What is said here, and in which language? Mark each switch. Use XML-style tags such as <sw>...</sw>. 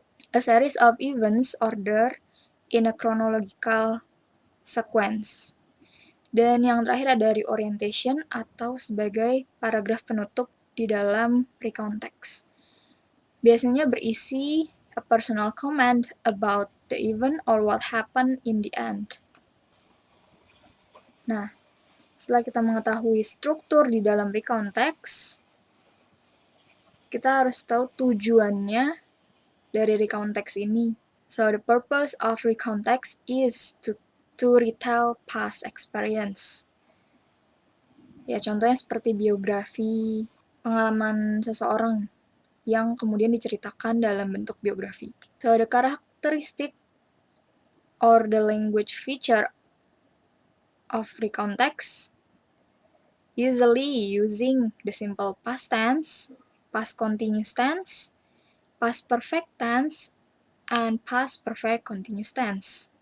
<en>A series of events ordered in a chronological sequence.</en> <id>Dan yang terakhir ada reorientation atau sebagai paragraf penutup di dalam recount text. Biasanya berisi</id> <en>a personal comment about the event or what happened in the end.</en> <id>Nah, setelah kita mengetahui struktur di dalam recount text, kita harus tahu tujuannya dari recount text ini.</id> <en>So, the purpose of recount text is to retell past experience.</en> <id>Ya, contohnya seperti biografi, pengalaman seseorang yang kemudian diceritakan dalam bentuk biografi.</id> <en>So, the characteristic or the language feature of recount text, usually using the simple past tense, past continuous tense, past perfect tense, and past perfect continuous tense.</en>